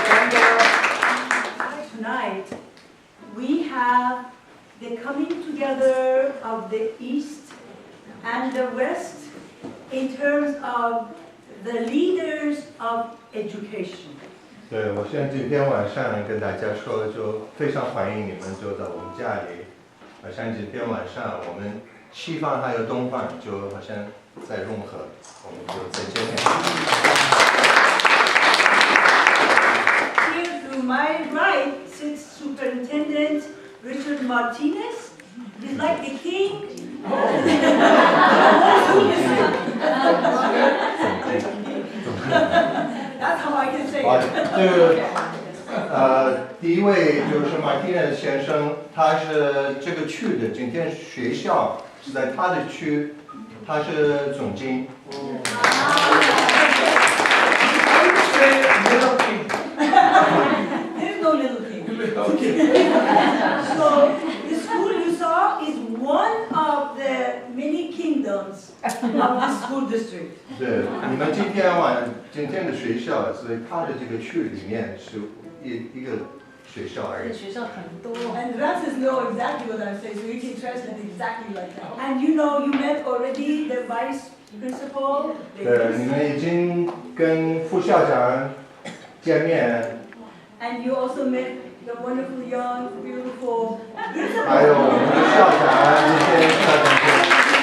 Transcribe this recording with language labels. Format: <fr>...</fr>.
<en>Tonight, we have the coming together of the East and the West in terms of the leaders of education.</en> <zh>对，我现在今天晚上跟大家说，就非常欢迎你们就到我们家里。像今天晚上我们西方还有东方就好像在融合，我们就再见面。</zh> <en>Here to my right sits Superintendent Richard Martinez. He's like the king. That's how I can say it.</en> <zh>第一位就是马丁内先生，他是这个区的，今天学校是在他的区，他是总经。</zh> <en>There's no little king. So the school you saw is one of the many kingdoms of the school district.</en> <zh>对，你们今天的学校是他的这个区里面是一个学校而已。学校很多。</zh> <en>And Francis know exactly what I'm saying, so you can translate exactly like that. And you know, you met already the vice principal.</en> <zh>对，你们已经跟副校长见面。</zh> <en>And you also met the wonderful, young, beautiful principal.</en> <zh>还有我们的校长，一些校长。</zh>